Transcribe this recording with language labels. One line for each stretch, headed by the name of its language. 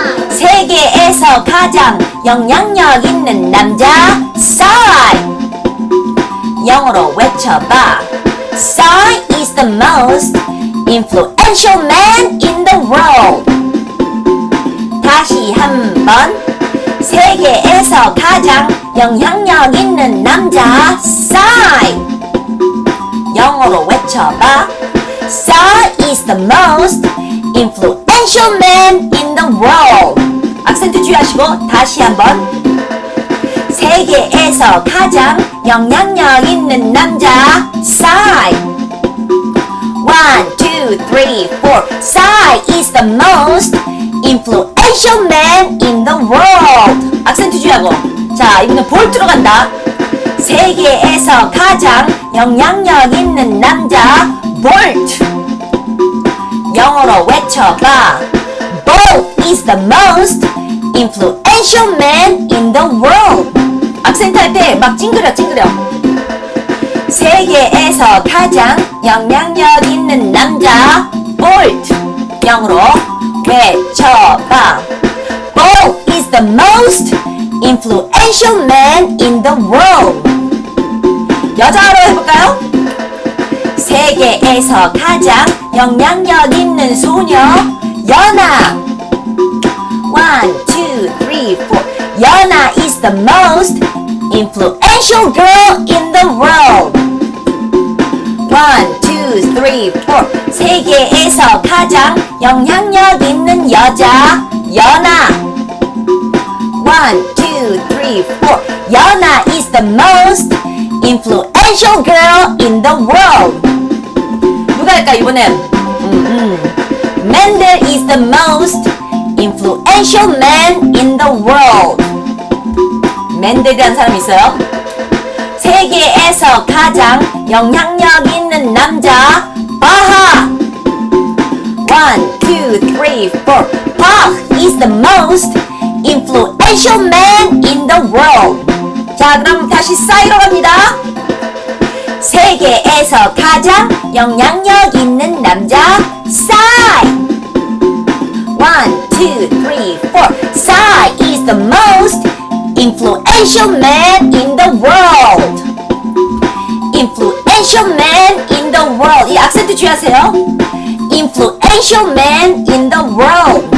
Korean: 세계에서 가장 영향력 있는 남자 Psy! 영어로 외쳐봐!
English: Psy is the most influential man in the world.
Korean: 다시 한번 세계에서 가장 영향력 있는 남자 Psy. 영어로 외쳐봐.
English: Psy is the most influential man in the world.
Korean: 악센트 주의하시고 다시 한번 세계에서 가장 영향력 있는 남자 Psy. 1, 2, 3, 4.
English: Psy is the most influential man in the world.
Korean: 악센트 주의하고. 자, 이번엔 볼트로 간다. 세계에서 가장 영향력 있는 남자 볼트. 영어로 외쳐봐.
English: Bolt is the most influential man in the world.
Korean: 악센트 할 때 막 찡그려. 세계에서 가장 영향력 있는 남자 볼트. 영어로 외쳐봐.
English: Bolt is the most influential man in the world.
Korean: 여자로 해볼까요? 세계에서 가장 영향력 있는 소녀 연아. 1, 2, 3, 4.
English: 연아 is the most influential girl in the world.
Korean: 1, 2, 3, 4. 세계에서 가장 영향력 있는 여자 연아. 1, 2, 3, 4.
English: 연아 is the most influential girl in the world.
Korean: 누가 할까 이번엔?
English: Mendel is the most influential man in the world.
Korean: 맨델이라는 사람이 있어요. 세계에서 가장 영향력 있는 있는 남자 바하. 1, 2, 3, 4.
English: Bach is the most influential man in the world.
Korean: 자, 그럼 다시 싸이로 갑니다. 세계에서 가장 영향력 있는 남자 싸이. 1, 2, 3, 4.
English: Psy is the most influential man in the world. Influential man in the world.
Korean: 이 악센트 주의하세요.
English: Influential man in the world.